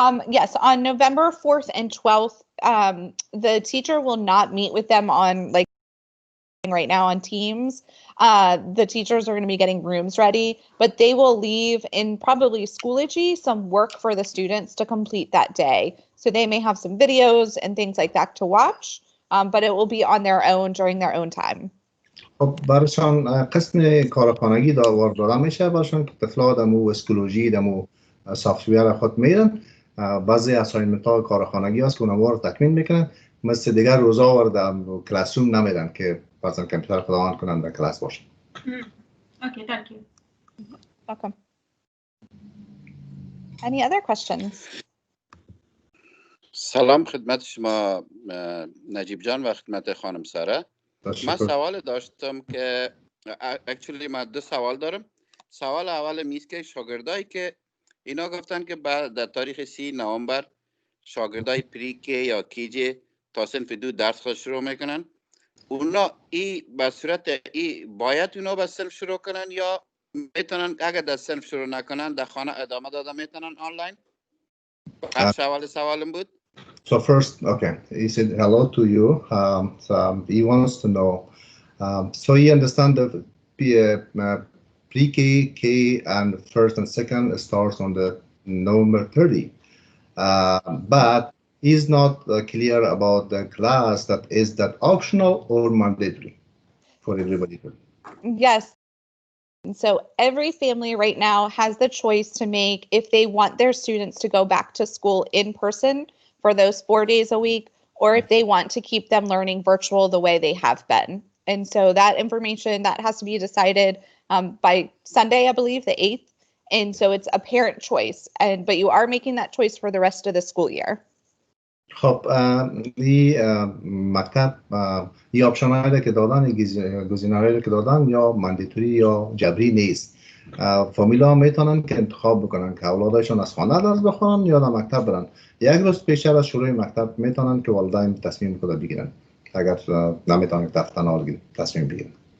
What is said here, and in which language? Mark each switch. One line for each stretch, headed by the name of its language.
English: Yes, on November 4th and 12th, the teacher will not meet with them on like right now on Teams. The teachers are going to be getting rooms ready, but they will leave in probably Schoology some work for the students to complete that day. So they may have some videos and things like that to watch, but it will be on their own during their own time.
Persian: خب برشان قسم کارخانگی داده میشه برشان که طفلا دمو اسکولوژی دمو سافتویر خود میرن. بعضی اساینمنت ها کارخانگی هست که اونها رو تکمیل میکنن، مثل دیگر روزا ور در کلاس روم نمیدن که مثلا کامپیوتر خود آن کنن در کلاس باشن.
English: Okay, thank you. Welcome. Any other questions?
Persian: سلام خدمت شما نجیب جان و خدمت خانم ساره. من سوال داشتم که
English: actually
Persian: من دو سوال دارم. سوال اول میست که شاگردایی که اینا گفتن که بعد در تاریخ 30 نوامبر شاگردای پریکه یا کیجی تا صنف 2 درس خود شروع میکنن، اونا به صورت باید اونا به صنف شروع کنن یا میتونن اگر در صنف شروع نکنن در خانه ادامه داده میتونن آنلاین؟ سوالم بود.
English: So first, okay, he said hello to you. So he wants to know. So he understands the pre-K, K, and first and second starts on the November 30. But he's not clear about the class that is that optional or mandatory for everybody. Yes. So every family right now has the choice to make if they want their students to go back to school in person for those 4 days a week, or if they want to keep them learning virtual the way they have been. And so that information that has to be decided by Sunday, I believe, the 8th. And so it's a parent choice, but you are making that choice for the rest of the school year.
Persian: خب این مکتب این آپشن هایی که دادن، گزینه هایی که دادن یا
English: mandatory
Persian: یا جبری نیست. فامیلا میتونن که انتخاب بکنن که اولادشون از خانه درس بخونن یا در مکتب برن. یک روز پیشتر از شروع مکتب میتونن که والدین تصمیم خود بگیرن اگر نمیتونن که تصمیم بگیرن.